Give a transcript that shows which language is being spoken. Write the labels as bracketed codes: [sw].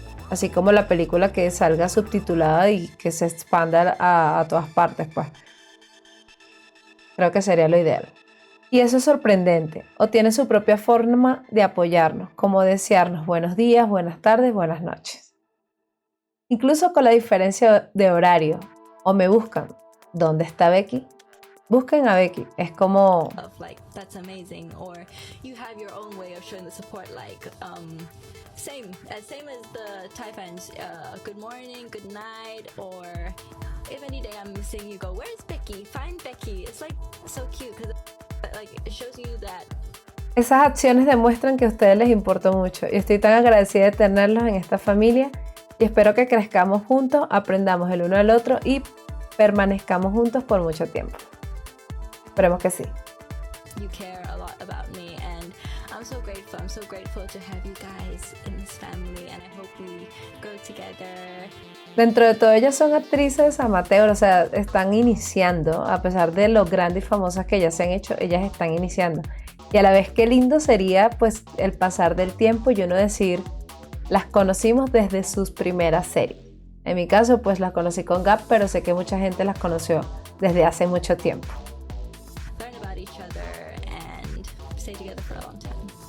[es] Así como la película que salga subtitulada y que se expanda a todas partes, pues. Creo que sería lo ideal. Y eso es sorprendente, o tiene su propia forma de apoyarnos, como desearnos buenos días, buenas tardes, buenas noches. Incluso con la diferencia de horario, o me buscan, ¿dónde está Becky? Busquen a Becky, es como... [en] Of like that's amazing, or you have your own way of showing the support, like same as the Thai fans, good morning, good night, or if any day I'm missing, you go, where's Becky? Find Becky. It's like so cute because like it shows you that. [es] Esas acciones demuestran que a ustedes les importa mucho y estoy tan agradecida de tenerlos en esta familia y espero que crezcamos juntos, aprendamos el uno del otro y permanezcamos juntos por mucho tiempo. Esperemos que sí. [en] You care a lot about me, and I'm so grateful. I'm so grateful to have you guys in this family, and I hope we grow together. [es] Dentro de todo, ellas son actrices amateur, o sea, están iniciando, a pesar de lo grandes y famosas que ellas se han hecho, ellas están iniciando. Y a la vez qué lindo sería pues el pasar del tiempo y uno decir, las conocimos desde sus primeras series. En mi caso, pues las conocí con Gap, pero sé que mucha gente las conoció desde hace mucho tiempo. [en] Learn about each other and stay together for a long time.